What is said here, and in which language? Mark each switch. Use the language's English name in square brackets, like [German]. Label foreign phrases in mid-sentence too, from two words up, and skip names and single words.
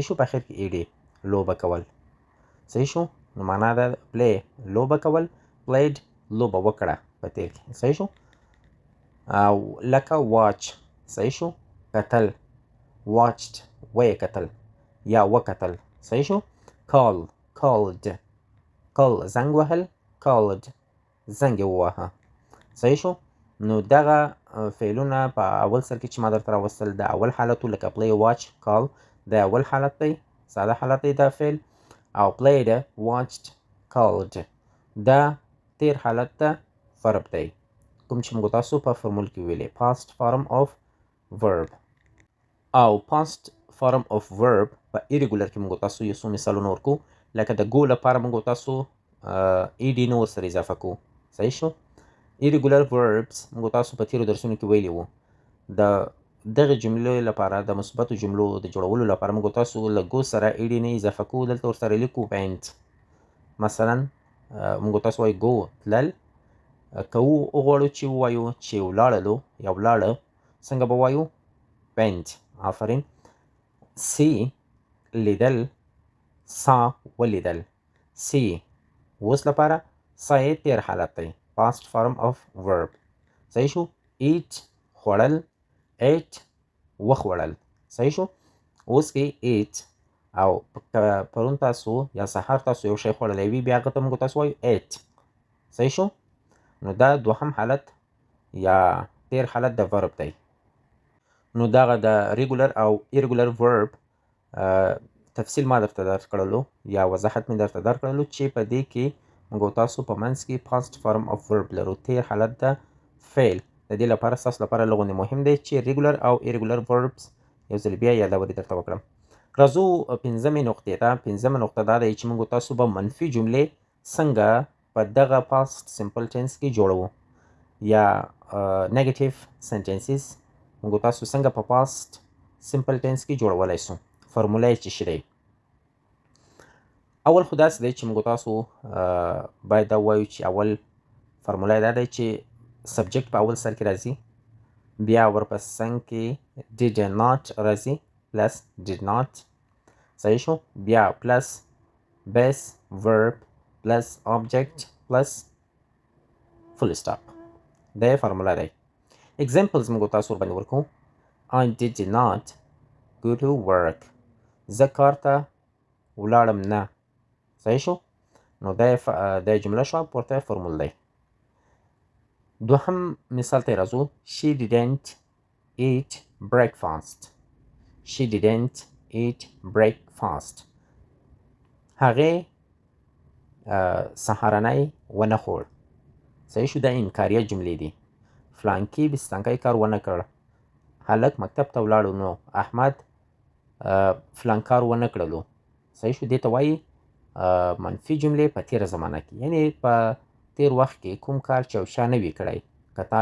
[Pashto] شو په اخر کې ایډي لوبه کول صحیح شو نو معنا ده پلی لوبه کول پلیډ لوبه وکړه په تیر کې صحیح شو او لکه واچ صحیح شو کتل watched وی کتل یا وکتل صحیح شو called زنګ وهل called زنګ وواهه صحیح شو نو دغه فعلونه په اول سر کې چې ما درته راوستل د اول حالت و لکه [English] play watch call [Pashto] د اول حالت دی ساده حالت دی دا فعل او [English] played watched called [Pashto] دا تیر حالت ته verb دی کوم چې موږ تاسو په فرمول کې ویلې [English] past form of verb [Pashto] او [English] past form of verb [Pashto] په irregular کې موږ تاسو یو څو مثالونه ورکو لکه د go لپاره موږ تاسو ed نو ورسره اضافه کوو صحیح شو [English] irregular verbs [Pashto] موږ تاسو په تیرو درسونو کې ویلي وو د دغه جملې لپاره د مثبتو جملو د جوړولو لپاره موږ تاسو له go سره ed نه اضافه کوو دلته ورسره لیکو went مثلا موږ تاسو وایو go تلل که وغواړو چې ووایو چې ولاړلو یا ولاړه څنګه به وایو went آفرین see لیدل سا ولیدل see اوس لپاره سا یې تیر حالت دی [English] past form of verb [Pashto] صحیح شو eat خوړل ate وخوړل صحیح شو اوس کې eat او پرون تاسو یا سهار تاسو یو شی خوړلی وي بیا هغه ته موږ تاسو وایو ate صحیح شو نو دا دوهم حالت یا تیر حالت د verb دی نو دغه د regular او [English] irregular verb [Pashto] تفصیل ما درته درکړلو یا وضاحت مې درته درکړلو چې په دې کې موږ تاسو په منځ کې [English] past form of verb [Pashto] لرو تیر حالت د فعل د دې لپاره ستاسو لپاره لغونې مهم دی چې regular او [English] irregular verbs [Pashto] یو ځل بیا یادوري درته وکړم راځو پنځمې نقطې ته پنځمه نقطه دا دی چې موږ تاسو به منفي جملې څنګه په دغه [English] past simple tense [Pashto] کې جوړوو یا [English] negative sentences [Pashto] موږ تاسو څنګه په [English] past simple tense [Pashto] کې جوړولای شو فرموله یې څه شی دی اول خو داسې دی چې موږ تاسو باید دا ووایو چې اول فرموله دا دی چې سبجیکټ په اول سر کې راځي بیا ورپسې څنګ کې [English] did not [Pashto] راځي پلس [English] did not [Pashto] صحیح شو بیا پلس [English] base verb [Pashto] پلس object پلس full stop دا فرموله دی examples موږ تاسو ورباندې ورکو [English] I did not go to work [Pashto] زه کار ته ولاړم نه صحیح شو نو دا جمله شوه پورته فرمول دی دوهم مثال ته راځو [English] she didn't eat breakfast she didn't eat breakfast [Pashto] هغې سهارنی ونه خوړ صحیح شو دا انکاریه جملې دي فلانکي بستانکی کار ونه کړ هلک مکتب ته ولاړو نو احمد فلان کار ونه کړلو صحیح شو دې ته وایي منفي جملې په تیره زمانه کې یعنی په تیر وخت کې کوم کار چې یو چا نه وي کړی که تا